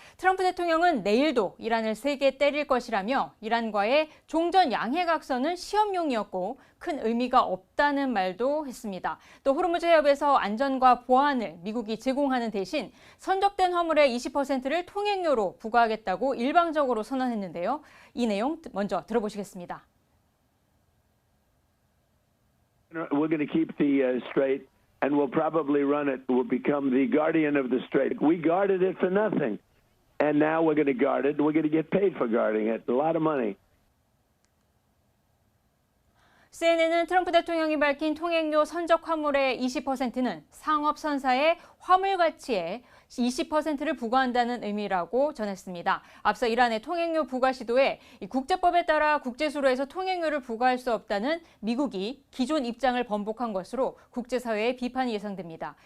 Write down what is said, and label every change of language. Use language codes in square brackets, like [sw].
[ko] 트럼프 대통령은 내일도 이란을 세게 때릴 것이라며 이란과의 종전 양해각서는 시험용이었고 큰 의미가 없다는 말도 했습니다. 또 호르무즈 해협에서 안전과 보안을 미국이 제공하는 대신 선적된 화물의 20%를 통행료로 부과하겠다고 일방적으로 선언했는데요. 이 내용 먼저 들어보시겠습니다. [en] We're going to keep the strait, and we'll probably run it. We'll become the guardian of the strait. We guarded it for nothing, and now we're going to guard it. We're going to get paid for guarding it. A lot of money. [ko] CNN은 트럼프 대통령이 밝힌 통행료 선적 화물의 20%는 상업선사의 화물 가치의 20%를 부과한다는 의미라고 전했습니다. 앞서 이란의 통행료 부과 시도에 국제법에 따라 국제수로에서 통행료를 부과할 수 없다는 미국이 기존 입장을 번복한 것으로 국제사회의 비판이 예상됩니다.